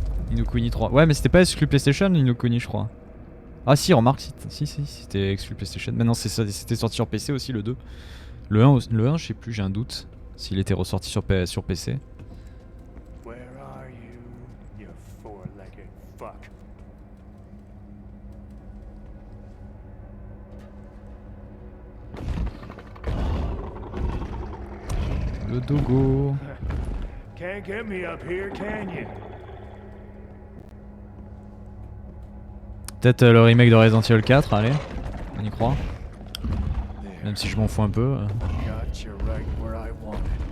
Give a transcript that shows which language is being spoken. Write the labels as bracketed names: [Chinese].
[French] Ni no Kuni 3. Ouais mais c'était pas exclu PlayStation Ni no Kuni je crois. Ah si remarque si c'était exclu PlayStation. Maintenant c'était sorti sur PC aussi le 2. Le 1 je sais plus, j'ai un doute s'il était ressorti sur PC. [English] Where are you, you four-legged fuck? [French] Le dogo. [English] Can't get me up here, can you? [French] Peut-être le remake de Resident Evil 4, allez, on y croit. Même si je m'en fous un peu. [English] Got you right where I wanted.